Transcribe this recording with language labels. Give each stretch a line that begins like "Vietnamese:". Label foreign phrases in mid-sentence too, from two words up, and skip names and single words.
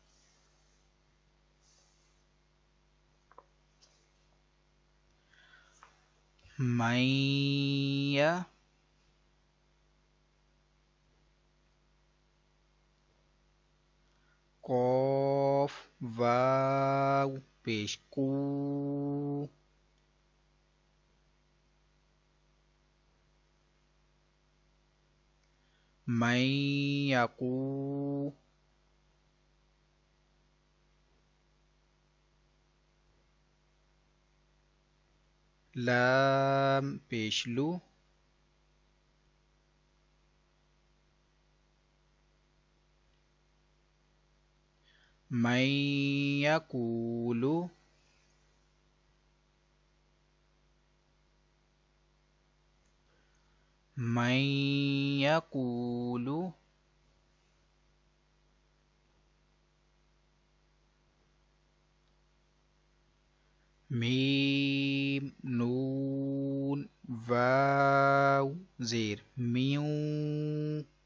Urdu: مئی. قاف واو پیش کو.
Arabic: من یقو.
Urdu: لام پیش لو.
Arabic: من یقول. من یقول.
Urdu: میم نون واو زیر میوں.